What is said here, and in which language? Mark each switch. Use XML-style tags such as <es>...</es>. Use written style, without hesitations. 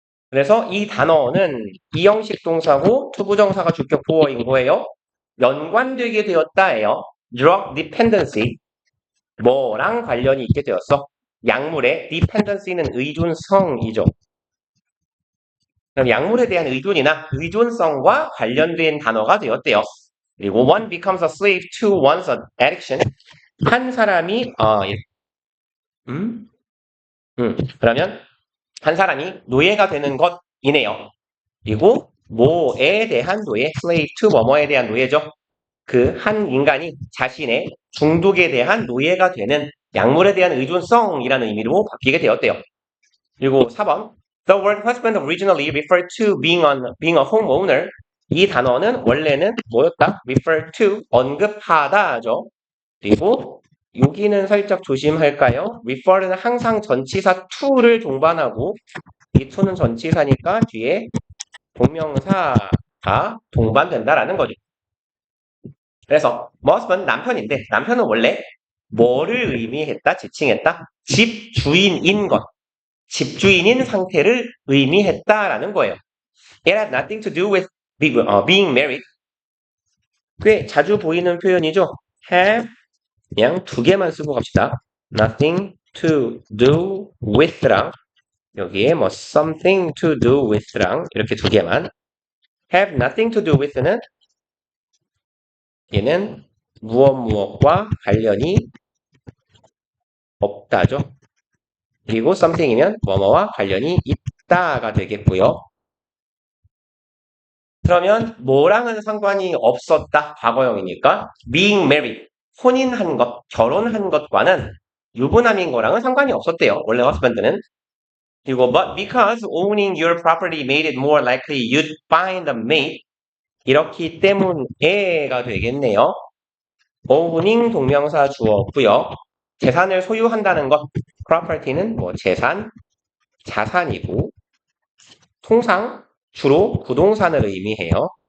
<ko>그래서 이 단어는 이형식 동사고 투부정사가 주격 보어인 거예요. 연관되게 되었다예요. drug dependency 뭐랑 관련이 있게 되었어? 약물의 dependency는 의존성이죠. 그럼 약물에 대한 의존이나 의존성과 관련된 단어가 되었대요. 그리고</ko> <en>one becomes a slave to one's addiction.</en> <ko>한 사람이 그러면 한 사람이 노예가 되는 것이네요. 그리고 뭐에 대한 노예,</ko> <en>slave to</en> <ko>뭐뭐에 대한 노예죠. 그 한 인간이 자신의 중독에 대한 노예가 되는 약물에 대한 의존성이라는 의미로 바뀌게 되었대요. 그리고 4번.</ko> <en>The word husband originally referred to being a homeowner.</en> <ko>이 단어는 원래는 뭐였다? refer to, 언급하다죠. 그리고 여기는 살짝 조심할까요? refer는 항상 전치사 to를 동반하고 이 to는 전치사니까 뒤에 동명사가 동반된다라는 거죠. 그래서 husband 남편인데 남편은 원래 뭐를 의미했다? 지칭했다? 집주인인 것. 집주인인 상태를 의미했다라는 거예요.</ko> <en>It had nothing to do with being married.</en> <ko>꽤 자주 보이는 표현이죠. have 그냥 두 개만 쓰고 갑시다.</ko> <en>Nothing to do with</en> <ko>랑 여기에 뭐</ko> <en>something to do with</en> <ko>랑 이렇게 두 개만.</ko> <en>Have nothing to do with</en> <ko>는 얘는 무엇과 관련이 없다죠. 그리고 something이면 뭐뭐와 관련이 있다가 되겠고요. 그러면 뭐랑은 상관이 없었다. 과거형이니까</ko> <en>being married,</en> <ko>혼인한 것, 결혼한 것과는 유부남인 거랑은 상관이 없었대요. 원래 husband는. 그리고</ko> <en>but because owning your property made it more likely you'd find a mate.</en> <ko>이렇기 때문에가 되겠네요. owning 동명사 주어고요. 재산을 소유한다는 것, property는 뭐 재산, 자산이고 통상 주로 부동산을 의미해요.</ko>